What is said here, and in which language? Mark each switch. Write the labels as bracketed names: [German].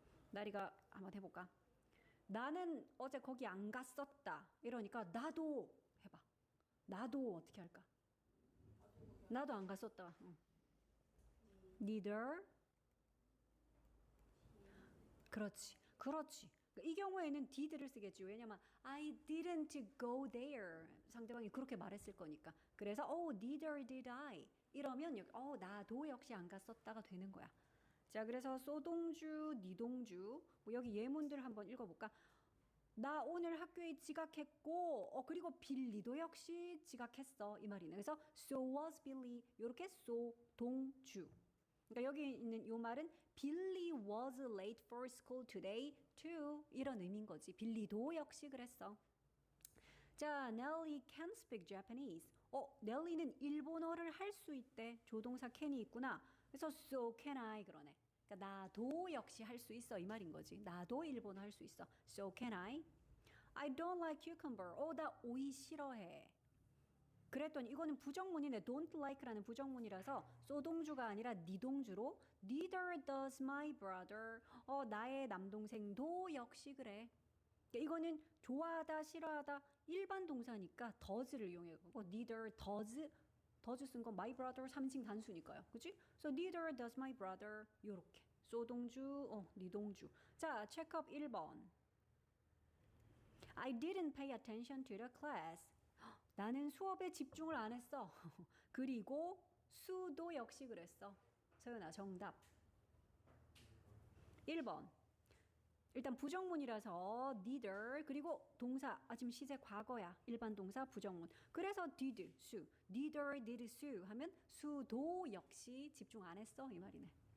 [Korean] 나리가 한번 해볼까? 나는 어제 거기 안 갔었다. 이러니까 나도 해봐. 나도 어떻게 할까? 나도 안 갔었다. neither. 그렇지. 이 경우에는 did를 쓰겠지. 왜냐면 [English] I didn't go there. [Korean] 상대방이 그렇게 말했을 거니까. 그래서 [English] neither did I. [Korean] 이러면 나도 역시 안 갔었다가 되는 거야. 자, 그래서 소동주, 니동주. 여기 예문들 한번 읽어볼까? 나 오늘 학교에 지각했고 그리고 빌리도 역시 지각했어. 이 말이네. 그래서 [English] so was Billy. [Korean] 이렇게 소동주. 그러니까 여기 있는 이 말은 [English] Billy was late for school today too. [Korean] 이런 의미인 거지. 빌리도 역시 그랬어. 자, [English] Nelly can speak Japanese. [Korean] 넬리는 일본어를 할 수 있대. 조동사 can이 있구나. 그래서 [English] so can I [Korean] 그러네. 그러니까 나도 역시 할 수 있어 이 말인 거지. 나도 일본어 할 수 있어. [English] So can I? I don't like cucumber. [Korean] 나 오이 싫어해. 그랬더니 이거는 부정문이네. don't like라는 부정문이라서 소동주가 아니라 니동주로 [English] neither does my brother. [Korean] 나의 남동생도 역시 그래. 그러니까 이거는 좋아하다 싫어하다 일반 동사니까 does를 이용해서 [English] neither does [Korean] 쓴 건 my brother 3인칭 단수니까요. 그치? [English] So neither does my brother. [Korean] 요렇게. 소동주, 니동주. 자, 체크업 1번. [English] I didn't pay attention to the class. [Korean] 나는 수업에 집중을 안 했어. 그리고 수도 역시 그랬어. 서연아, 정답. 1번. 일단 부정문이라서 [English] neither [Korean] 그리고 동사 지금 시제 과거야. 일반 동사 부정문. 그래서 did 수 neither did 수 하면 수도 역시 집중 안 했어 이 말이네.